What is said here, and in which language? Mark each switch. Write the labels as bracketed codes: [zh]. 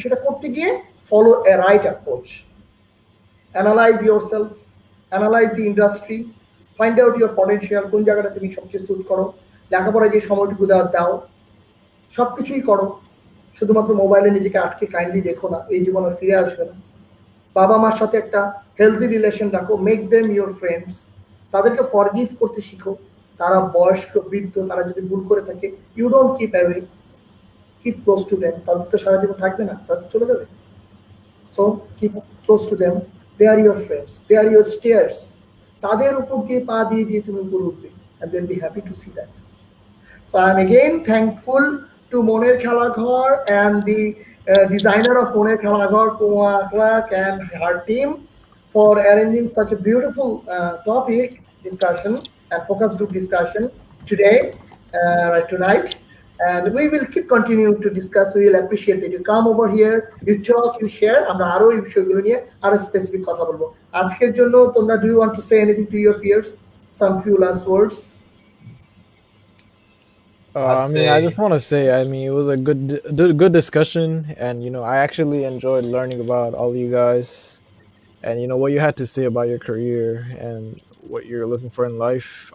[bn] সেটা করতে গিয়ে [en] follow a right approach. Analyze yourself, analyze the industry, find out your potential, [bn] কোন জায়গাটা তুমি সবচেয়ে সুট করো। লেখাপড়ায় যে সময়টুকু দাও, সবকিছুই করো। শুধুমাত্র মোবাইলে নিজেকে আটকে কাইন্ডলি দেখো না, এই জীবন আর ফিরে আসবে না। বাবা মার সাথে একটা হেলদি রিলেশন রাখো, [en] Make them your friends. [bn] তাদেরকে ফরগিভ করতে শিখো। তারা বয়স্ক, বৃদ্ধ, তারা যদি ভুল করে থাকে, [en] You don't keep away, keep close to them. [bn] তাদের তো সারা জীবন থাকবে না, তাদের চলে যাবে। [en] So keep close to them, they are your friends, they are your stairs. [bn] তাদের উপর দিয়ে পা দিয়ে দিয়ে তুমি উপরে উঠবে, [en] and they'll be happy to see that. So I am again thankful to Moner Khalaghar and the designer of Moner Khalaghar, Kuma Akhlaq, and her team for arranging such a beautiful topic discussion and focus group discussion today, tonight. And we will keep continuing to discuss. We will appreciate that you come over here, you talk, you share. [bn] আমরা আরো এই বিষয়গুলো নিয়ে আরো specific কথা বলবো। আজকের জন্য তোমরা, [en] do you want to say anything to your peers, some few last words? I'd I mean, I say just want to say, I mean, it was a good discussion, and I actually enjoyed learning about all of you guys, and what you had to say about your career and what you're looking for in life.